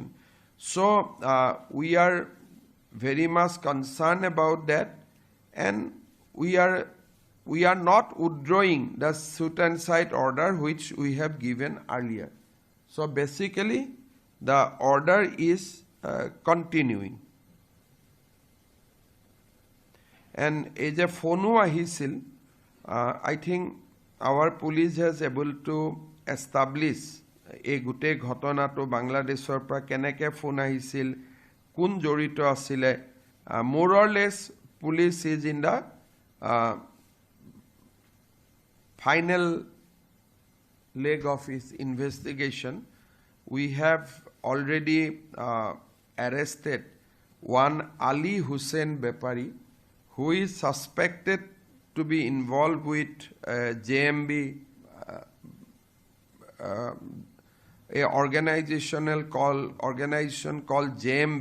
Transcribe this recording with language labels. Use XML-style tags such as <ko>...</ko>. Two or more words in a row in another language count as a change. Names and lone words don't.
<en>So we are very much concerned about that, and we are not withdrawing the shoot and sight order which we have given earlier. So basically the order is continuing.</en> <as>and এই যে ফোনো আহিছিল,</as> <en>I think our police has able to establish</en> <as>এই গোটেই ঘটনাটো বাংলাদেশৰ পৰা কেনেকৈ ফোন আহিছিল, কোন জড়িত আছিলে,</as> <en>more or less police is in the final leg of his investigation. We have already arrested one Ali Hussain Bepari, who is suspected to be involved with JMB, a organization called JMB.</en>